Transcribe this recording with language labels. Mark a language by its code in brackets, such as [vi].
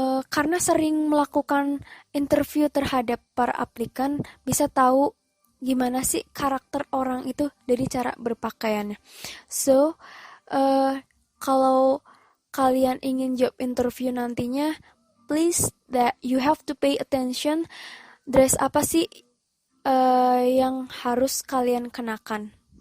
[id] karena sering melakukan interview terhadap para aplikan, bisa tahu gimana sih karakter orang itu dari cara berpakaiannya. [en] So, [id] kalau kalian ingin [en] job interview [id] nantinya, [en] please that you have to pay attention. [id] Dress apa sih yang harus kalian kenakan?